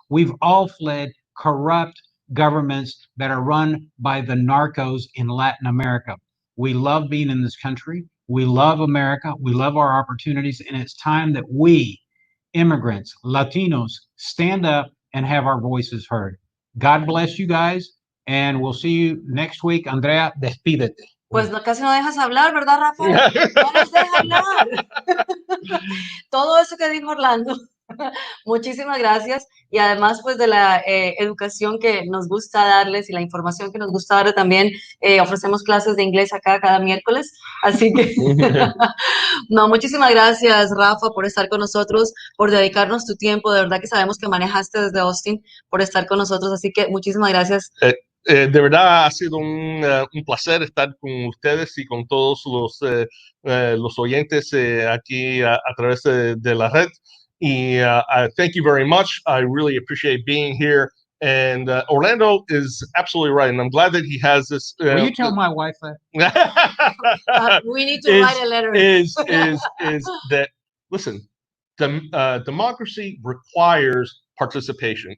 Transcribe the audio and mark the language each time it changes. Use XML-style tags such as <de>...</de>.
<en>We've all fled corrupt governments that are run by the narcos in Latin America. We love being in this country. We love America. We love our opportunities. And it's time that we, immigrants, Latinos, stand up and have our voices heard. God bless you guys. And we'll see you next week.</en> <es>Andrea, despídete. Pues no, casi no dejas hablar, ¿verdad, Rafael? No nos deja hablar. Todo eso que dijo Orlando. Muchísimas gracias. Y además, pues, de la educación que nos gusta darles y la información que nos gusta darles también, ofrecemos clases de inglés acá cada miércoles. Así que, no, muchísimas gracias, Rafa, por estar con nosotros, por dedicarnos tu tiempo. De verdad que sabemos que manejaste desde Austin, por estar con nosotros. Así que, muchísimas gracias. De verdad ha sido un placer estar con ustedes y con todos los oyentes aquí a través de la red.</es> <en>Y I thank you very much. I really appreciate being here. And Orlando is absolutely right. And I'm glad that he has this. Will you tell my wife that? We need to write a letter. Is that, listen, democracy requires participation.</en>